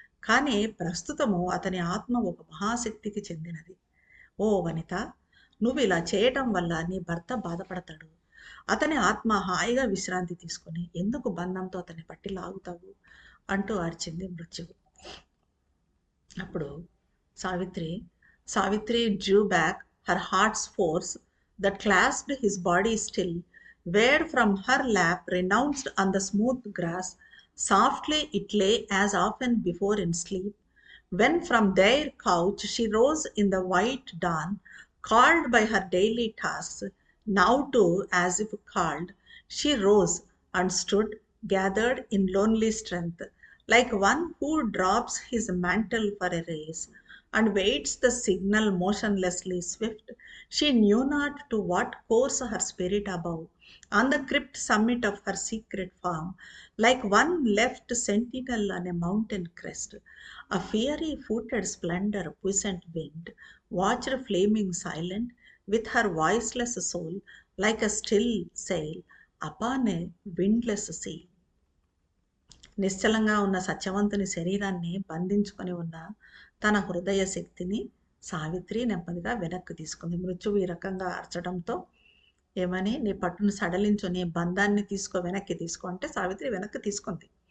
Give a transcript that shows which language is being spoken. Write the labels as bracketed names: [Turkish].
[Telugu] కానీ ప్రస్తుతము అతని ఆత్మ ఒక మహాశక్తికి చెందినది. ఓ వనిత, నువ్వు ఇలా చేయటం వల్ల నీ భర్త బాధపడతాడు. అతని ఆత్మ హాయిగా విశ్రాంతి తీసుకుని ఎందుకు బంధంతో అతన్ని పట్టి లాగుతావు అంటూ అరిచింది మృత్యువు. అప్పుడు [English] Savitri drew back her heart's force that clasped his body still, where from her lap, renounced on the smooth grass, softly it lay as often before in sleep, when from their couch she rose in the white dawn, called by her daily tasks, now too, as if called, she rose and stood, gathered in lonely strength, like one who drops his mantle for a race, and waits the signal motionlessly swift, she knew not to what course her spirit above, on the crypt summit of her secret farm, like one left sentinel on a mountain crest, a fiery footed splendor puissant winged, watched flaming silent, with her voiceless soul, like a still sail upon a windless sea. [Telugu] నిశ్చలంగా ఉన్న సత్యవంతుని శరీరాన్ని బంధించుకొని ఉన్న తన హృదయ శక్తిని సావిత్రి నెమ్మదిగా వెనక్కి తీసుకుంది. మృత్యువు ఈ రకంగా అరచడంతో ఏమని, నీ పట్టును సడలించు, నీ బంధాన్ని వెనక్కి తీసుకో అంటే సావిత్రి వెనక్కి తీసుకుంది.